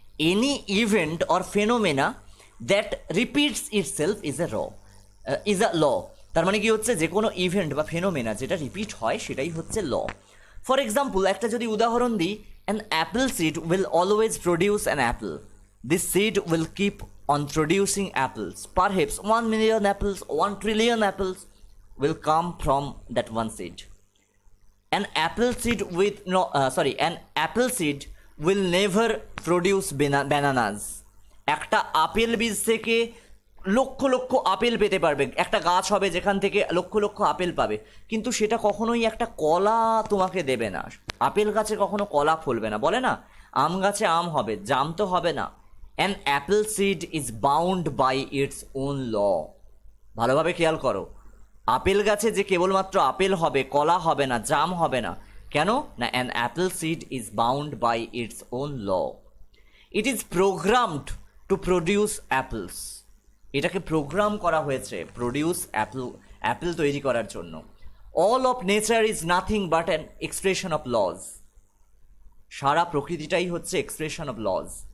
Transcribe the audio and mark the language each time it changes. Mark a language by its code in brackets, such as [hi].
[en] Any event or phenomena that repeats itself is a law. [bn] তার মানে কি হচ্ছে, যে কোনো ইভেন্ট বা ফেনোমেনা যেটা রিপিট হয় সেটাই হচ্ছে ল। [en] for example, [bn] একটা যদি উদাহরণ দিই, [en] An apple seed will always produce an apple. This seed will keep on producing apples. Perhaps 1 million apples, 1 trillion apples will come from that one seed. An apple seed with an apple seed will never produce bananas. [bn] একটা apple বীজ থেকে lakh lakh apple পেতে পারবে, একটা গাছ হবে যেখান থেকে লক্ষ লক্ষ আপেল পাবে, কিন্তু সেটা কখনোই একটা কলা তোমাকে দেবে না। আপেল গাছে কখনো কলা ফলবে না, বলে না আম গাছে আম হবে, জাম তো হবে না। [en] An apple seed is bound by its own law. [bn] ভালোভাবে খেয়াল করো, আপেল গাছে যে কেবলমাত্র আপেল হবে, কলা হবে না, জাম হবে না, কেন না? [en] an apple seed is bound by its own law. It is programmed to produce apples. [bn] এটাকে প্রোগ্রাম করা হয়েছে [en] produce apple [bn] তৈরি করার জন্য। [en] all of nature is nothing but an expression of laws. [bn] সারা প্রকৃতিটাই হচ্ছে [en] Expression of laws.